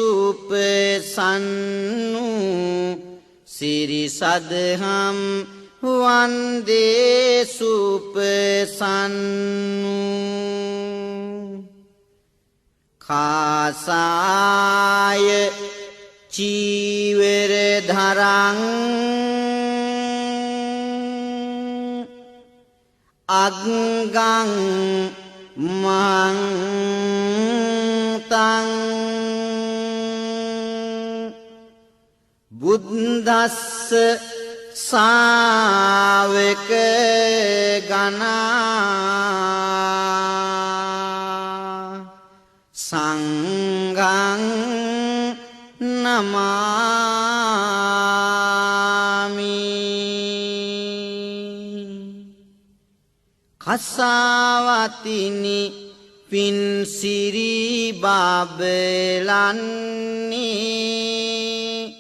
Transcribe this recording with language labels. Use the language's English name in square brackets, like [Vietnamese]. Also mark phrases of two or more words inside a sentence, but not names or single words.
[Sinhala] සුපසන්නු සිරි සදහම් වන්දේ [Pali] සුපසන්නු කාසාය චීවර ධරං අග්ගං මං තං බුද්දස්ස සාවක ගනා සංඝං නමාමි [Sinhala] කසාවතිනි පින් සිරි බබලන්නේ